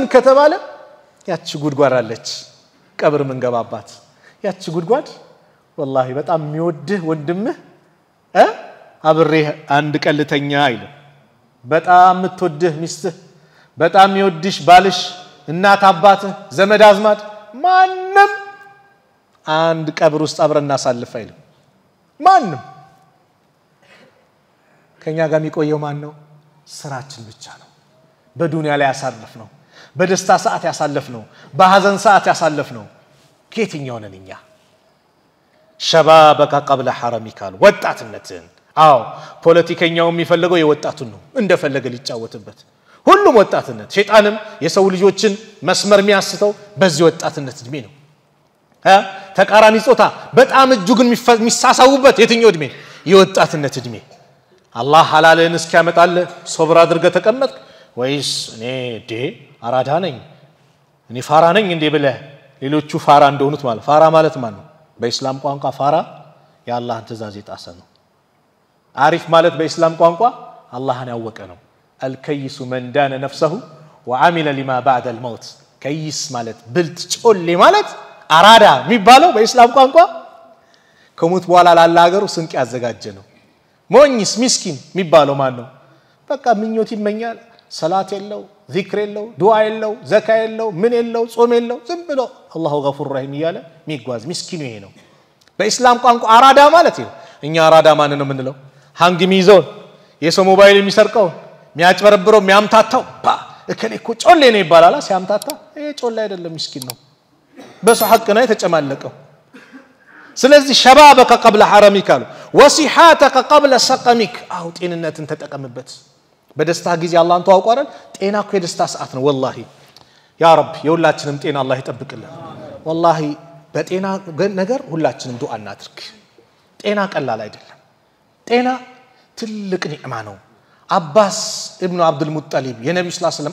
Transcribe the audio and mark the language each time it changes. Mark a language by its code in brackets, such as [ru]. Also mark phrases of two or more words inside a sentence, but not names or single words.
[am] ከተባለ ያቺ ጉድጓድ አለች ቀብር መንገባባት ያቺ ጉድጓድ والله በጣም የሚወድህ ወንድምህ አብሬህ አንድ ቀልተኛ አይል በጣም የምትወድህ ሚስትህ በጣም የሚወድሽ ባልሽ እናት አባትህ ዘመድ አዝማድ ማንንም አንድ ቀብር ውስጥ አብረና ሳልፍ አይል ማንንም ከኛ ጋር የሚቆየው ማን ነው ስራችን ብቻ ነው በዱንያ ላይ ያሳለፍነው በደስታ ሰዓት ያሳለፍነው በሐዘን ሰዓት ያሳለፍነው ከየትኛው ነንኛ [ar] شبابك قبل حرمك [am] ወጣትነትን አዎ ፖለቲከኛው የሚፈልገው የወጣቱን ነው እንደፈለገ ሊጫወትበት ሁሉም ወጣትነት ሸይጣንም የሰው ልጆችን መስመር የሚያስተው በዚህ ወጣትነት እድሜ ነው ተቃራኒ ጾታ በጣም እጅጉን የሚሳሳውበት የትኛው እድሜ የወጣትነት እድሜ አላህ ሐላልን እስኪያመጣል ሶብር አድርገ ተቀመጥ ወይስ እኔ አራዳ ነኝ እኔ ፋራ ነኝ እንዴ ብለህ ሌሎቹ ፋራ እንደሆኑት ማለት ፋራ ማለት ማን ነው በእስላም ቋንቋ ፋራ የአላህን ትእዛዝ የጣሰ ነው አሪፍ ማለት በእስላም ቋንቋ አላህን ያወቀ ነው [ar] الكيس من دان نفسه وعمل لما بعد الموت [am] كيس ማለት ብልጥ ጮሌ ማለት አራዳ የሚባለው በእስላም ቋንቋ ከሞት በኋላ ላለ ሀገሩ ስንቅ ያዘጋጀ ነው ሞኝስ ምስኪን የሚባለው ማን ነው በቃ ምኞት ይመኛል ሰላት የለው ዚክር የለው ዱዓ የለው ዘካ የለው ምን የለው ጾም የለው ዝም ብሎ [ar] الله غفور رحيم [am] ይያለ ሚጓዝ ምስኪኑ ይሄ ነው በእስላም ቋንቋ አራዳ ማለት ነው እኛ አራዳ ማን ነው ምንለው ሃንግ ሚዞን የሰው ሞባይል የሚሰርቀው የሚያጭበረብረው የሚያምታታው እከኔ እኮ ጮሌ ነው ይባላል ሲያምታታ ይሄ ጮሌ አይደለም ምስኪን ነው በሱ ሐቅ ነው የተጨማለቀው ስለዚህ [ar] شبابك قبل حرمك وصحتك قبل سقمك [am] አው ጤንነትን ተጠቀምበት በደስታ ጊዜ አላህን ተዋውቀረን ጤና እኮ የደስታ ሰዓት ነው والله [ar] يا رب [am] የሁላችንም ጤና አላህ ይጠብቅልን والله በጤና ነገር ሁላችንም ዱዓ እናድርግ ጤና ቀላል አይደለም ጤና ትልቅ ኒዕማ ነው አባስ ኢብኑ አብዱል ሙጠሊብ የነብዩ [ar] صلى الله عليه وسلم